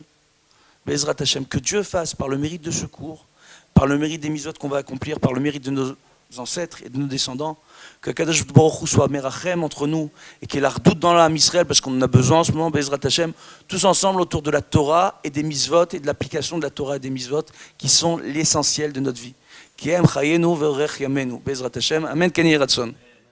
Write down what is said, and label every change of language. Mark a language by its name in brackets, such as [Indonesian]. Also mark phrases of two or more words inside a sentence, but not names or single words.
[Hebrew] בעזרת השם, [French] que Dieu fasse par le mérite de secours, par le mérite des mitzvot qu'on va accomplir, par le mérite de nos ancêtres et de nos descendants, que [Hebrew] קדוש ברוך הוא [French] soit Merachem entre nous et qu'il y ait la redoute dans l'âme Israël, parce qu'on en a besoin en ce moment, [Hebrew] בעזרת השם, [French] tous ensemble autour de la Torah et des mitzvot et de l'application de la Torah et des mitzvot qui sont l'essentiel de notre vie. [Hebrew] כי הם חיינו ואורך ימינו. בעזרת השם. אמן. כן יהי רצון.